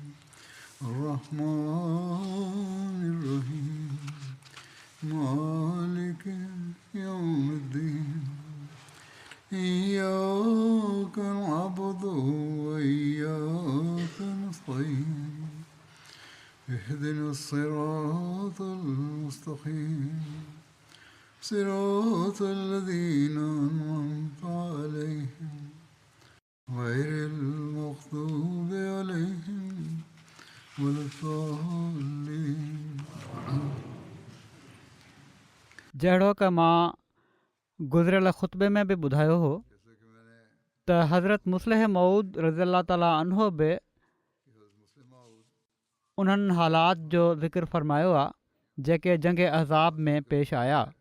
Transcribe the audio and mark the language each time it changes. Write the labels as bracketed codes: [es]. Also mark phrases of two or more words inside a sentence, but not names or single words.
[ar] الرحمن الرحيم مالك يوم الدين إياك نعبد وإياك نستعين اهدنا الصراط المستقيم صراط الذين أنعمت عليهم غير المغضوب عليهم ولا الضالين. [sd] जहिड़ो कि मां गुज़िरियल ख़ुतबे में बि ॿुधायो हो त हज़रत मुस्लिह मऊद [ar] رضي الله تعالى عنه [sd] बि उन्हनि हालात जो ज़िक्र फ़रमायो आहे जेके जंग अहज़ाब में पेश आया.